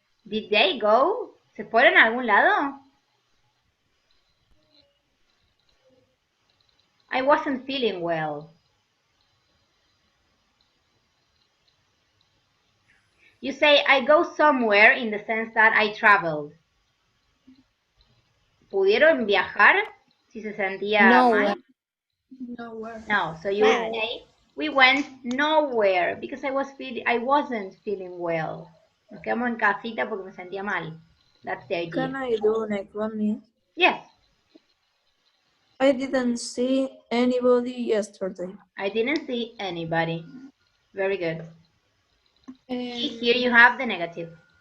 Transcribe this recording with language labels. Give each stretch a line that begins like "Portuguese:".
English: Did they go?
Spanish: ¿Se fueron a algún lado?
English: I wasn't feeling well. You say, I go somewhere in the sense that I traveled.
Spanish: ¿Pudieron viajar si se sentía
English: Nowhere.
Spanish: mal?
English: Nowhere. No, so you would say, we went nowhere because I wasn't feeling well.
Spanish: Nos quedamos en casita porque me sentía mal.
English: That's the idea. Can I do next one, Miss? Yes, I didn't see anybody yesterday. I didn't see anybody. Very good. And Here you have the negative.